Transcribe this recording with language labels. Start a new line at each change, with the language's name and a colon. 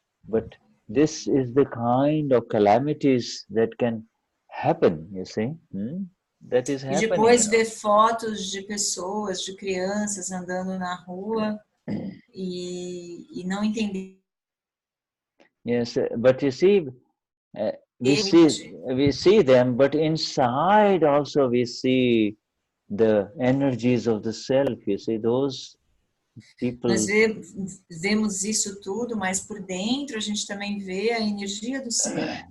English: But this is the kind of calamities that can happen, you see. That is happening.
Portuguese: E depois ver fotos de pessoas, de crianças andando na rua e não entender.
English: Yes, but you see, we see them, but inside also we see the energies of the self, you see, those people.
Portuguese: Nós vemos isso tudo, mas por dentro a gente também vê a energia do ser.